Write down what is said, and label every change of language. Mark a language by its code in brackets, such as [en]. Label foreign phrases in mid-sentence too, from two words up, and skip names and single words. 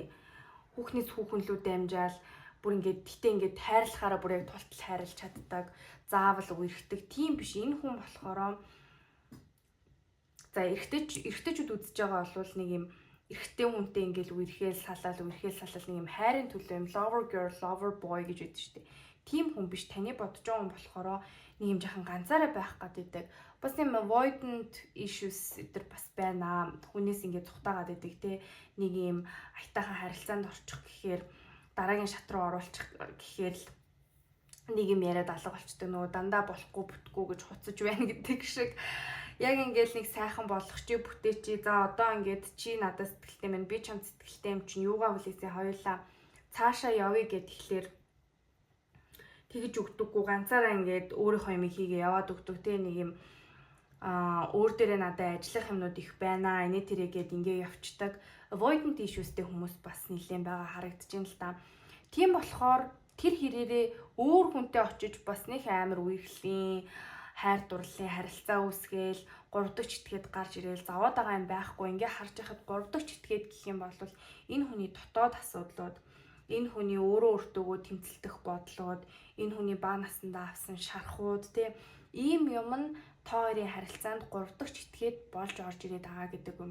[mn] Хүүхнээс хүүхэн лүү дамжаал бүр ингээд гэтээ ингээд хайрлахаараа бүр яг тултал хайрлаж чаддаг, заавал үерхдэг тийм биш. Энэ хүн болохоор за эрэгтэйчүүд үзэж байгаа бол нэг юм эрэгтэй хүнтэй ингээд үерхээл салаал нэг юм хайрын төлөө юм [en] lover girl, lover boy [mn] гэж яддаг штеп. Тийм хүн биш. Таны бодож байгаа хүн болохоор нэг юм жахан ганцаараа байх гэдэг. Бас юм [en] avoidant issues [mn] өдр бас байна. Хүнээс ингээд цухтаагаад идэг те. Нэг юм аятайхан харилцаанд орчих гэхээр дараагийн шат руу оруулчих гэхээр л нэг юм яриад алга болчдөг. Нөгөө дандаа болохгүй бүтггүй гэж хуцаж байна гэдэг шиг. Яг ингээд нэг сайхан болох чи бүтээч. За одоо ингээд чи надад сэтгэлтэй байна. Би чамд сэтгэлтэй юм чинь юугаа хүлээсээ хоёулаа цаашаа явъя гэд тэгэхээр тэгж өгдөггүй, ганцаараа ингээд өөрийнхөө юм хийгээ яваад өгдөг те. Нэг юм өөр дээрээ надад ажиллах юмнууд их байна. Эний тэрээгээд ингээ явцдаг. [en] Avoidant issuesтэй [mn] хүмүүс бас нэлээд байгаа харагдаж байна л да. Тийм болохоор тэр хэрээрээ өөр хүнтэй очиж бас нэг амар үерхлийн хайр дурлалын харилцаа үүсгээл 3 дахь читгээд гарч ирээл заваад байгаа юм байхгүй. Ингээ харж байхад 3 дахь читгээд гэх юм бол энэ хүний дотоод асуудлууд, энэ хүний өөрөө өөртөөгөө тэмцэлдэх бодлууд, энэ хүний бага насандаа авсан шархууд те ийм юм нь та хоёрын харилцаанд 3 дахь читгээд болж орж ирээд байгаа гэдэг юм.